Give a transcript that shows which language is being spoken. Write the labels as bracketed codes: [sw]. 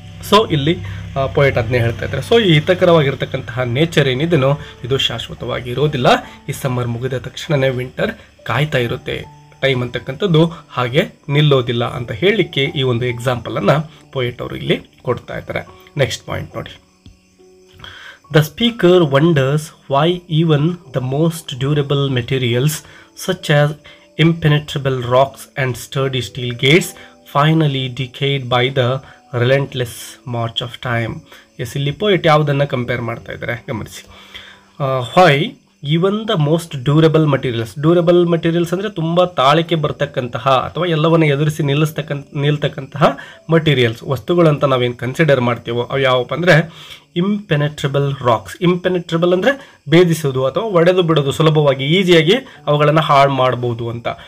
[kn] So ಇಲ್ಲಿ poet ಅದನ್ನೇ ಹೇಳ್ತಾ ಇದ್ದಾರೆ. ಸೊ ಈ ಹಿತಕರವಾಗಿರ್ತಕ್ಕಂತಹ ನೇಚರ್ ಏನಿದೆನೋ ಇದು ಶಾಶ್ವತವಾಗಿ ಇರೋದಿಲ್ಲ. ಈ ಸಮ್ಮರ್ ಮುಗಿದ ತಕ್ಷಣವೇ ವಿಂಟರ್ ಕಾಯ್ತಾ ಇರುತ್ತೆ. ಟೈಮ್ ಅಂತಕ್ಕಂಥದ್ದು ಹಾಗೆ ನಿಲ್ಲೋದಿಲ್ಲ ಅಂತ ಹೇಳಲಿಕ್ಕೆ ಈ ಒಂದು ಎಕ್ಸಾಂಪಲನ್ನು ಪೊಯಿಟ್ ಅವರು ಇಲ್ಲಿ ಕೊಡ್ತಾ ಇದ್ದಾರೆ. [en] Next point ನೋಡಿ, the speaker wonders why even the most durable materials such as impenetrable rocks and sturdy steel gates finally decayed by the relentless march of time. [kn] S, ಇಲ್ಲಿ ಪೊಯಿಟ್ ಯಾವುದನ್ನು ಕಂಪೇರ್ ಮಾಡ್ತಾ ಇದ್ದಾರೆ ಗಮನಿಸಿ. [en] why even the most durable materials [kn] ಅಂದರೆ ತುಂಬ ತಾಳಿಕೆ ಬರ್ತಕ್ಕಂತಹ ಅಥವಾ ಎಲ್ಲವನ್ನು ಎದುರಿಸಿ ನಿಲ್ತಕ್ಕಂತಹ ಮಟೀರಿಯಲ್ಸ್ ವಸ್ತುಗಳಂತ ನಾವೇನು ಕನ್ಸಿಡರ್ ಮಾಡ್ತೀವೋ ಅವು ಯಾವಪ್ಪ ಅಂದರೆ ಇಂಪೆನೆಟ್ರಬಲ್ ರಾಕ್ಸ್. ಇಂಪೆನೆಟ್ರಬಲ್ ಅಂದರೆ ಭೇದಿಸೋದು ಅಥವಾ ಒಡೆದು ಬಿಡೋದು, ಸುಲಭವಾಗಿ ಈಸಿಯಾಗಿ ಅವುಗಳನ್ನು ಹಾಳು ಮಾಡ್ಬೋದು ಅಂತ.